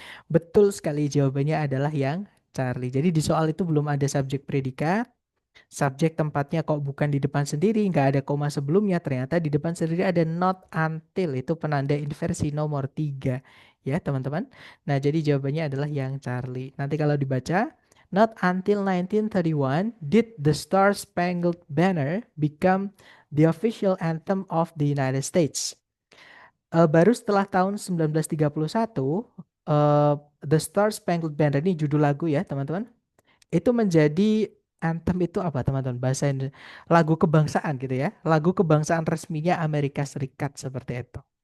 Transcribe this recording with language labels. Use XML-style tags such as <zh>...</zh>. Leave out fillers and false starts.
<id>Betul sekali jawabannya adalah yang Charlie. Jadi di soal itu belum ada subjek predikat. Subjek tempatnya kok bukan di depan sendiri, nggak ada koma sebelumnya, ternyata di depan sendiri ada not until, itu penanda inversi nomor 3 ya teman-teman. Nah jadi jawabannya adalah yang Charlie. Nanti kalau dibaca,</id> <en>not until 1931 did the Star Spangled Banner become the official anthem of the United States.</en> <id>Baru setelah tahun 1931, The Star Spangled Banner ini judul lagu ya teman-teman, itu menjadi anthem itu apa teman-teman? Bahasa Indonesia, lagu kebangsaan gitu ya. Lagu kebangsaan resminya Amerika Serikat seperti itu.</id>